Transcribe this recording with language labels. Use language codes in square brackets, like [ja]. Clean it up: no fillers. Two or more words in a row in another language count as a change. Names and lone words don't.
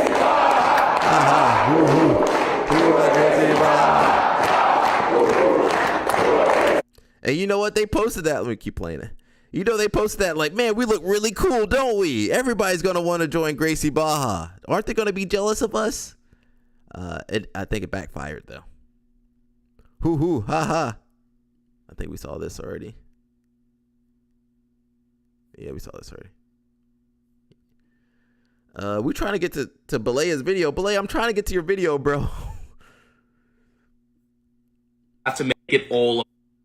[en] And you know what? They posted that. Let me keep playing it. You know, they posted that like, man, we look really cool, don't we? Everybody's going to want to join Gracie Barra. Aren't they going to be jealous of us? I think it backfired, though. Hoo-hoo, ha-ha. I think we saw this already. Yeah, we saw this already. We're trying to get to Belea's video. Belea, I'm trying to get to your video, bro. Have to make it all